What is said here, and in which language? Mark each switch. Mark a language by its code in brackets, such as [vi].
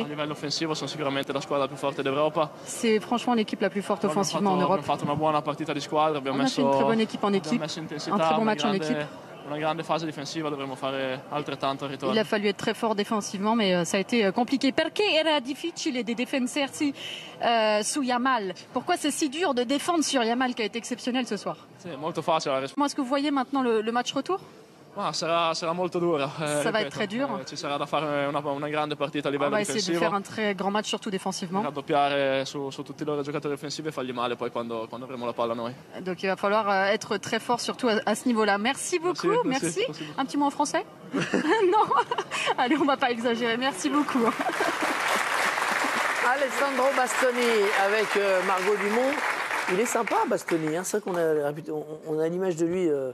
[it] A livello offensivo sono sicuramente la squadra più forte d'Europa. [fr] C'est franchement l'équipe la plus forte offensivement en Europe. [it] Abbiamo fatto una buona partita di squadra, [fr] on a fait une très bonne équipe en équipe, un très bon match en équipe. [it] Una grande fase difensiva, dovremmo fare altrettanto al ritorno. [fr] Il a fallu être très fort défensivement, mais ça a été compliqué. [it] Perché era difficile di difendersi su Yamal? [fr] Pourquoi c'est si dur de défendre sur Yamal qui a été exceptionnel ce soir? C'est [it] molto facile. [fr] Comment est-ce que vous voyez maintenant le match retour? [it] Sarà molto dura. [fr] Ça va être très dur. [it] Ci sarà da fare una grande partita a livello difensivo. [fr] On va essayer de faire un très grand match, surtout défensivement. [it] Raddoppiare su tutti i loro giocatori offensivi e fargli male poi quando avremo la palla noi. [fr] Donc il va falloir être très fort, surtout à ce niveau-là. Merci beaucoup. Merci. Un petit mot en français? Non. Allez, on va pas exagérer. Merci beaucoup. Alessandro Bastoni avec Margot Dumont. Il est sympa, Bastoni. Hein. C'est vrai qu'on a l'image de lui.